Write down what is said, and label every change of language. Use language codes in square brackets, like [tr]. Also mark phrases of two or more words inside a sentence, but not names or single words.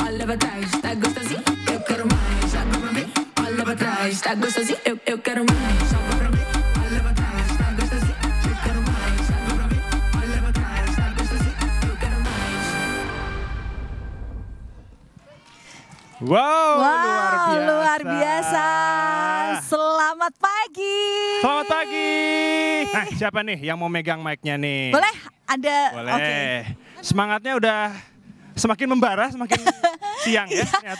[pt] pra trás, tá gostosinho, eu quero mais. Joga pra mim, olha pra trás, tá gostosinho, eu quero mais. Joga pra mim, olha pra trás, tá gostosinho, eu quero mais. Joga pra mim, olha pra trás, tá gostosinho, eu quero mais. [id] Wow, Luar biasa. Selamat pagi. Selamat pagi. Nah, siapa nih yang mau megang mic-nya nih? Boleh? Ada. Boleh. Oke. Semangatnya udah semakin membara, semakin siang ya ternyata.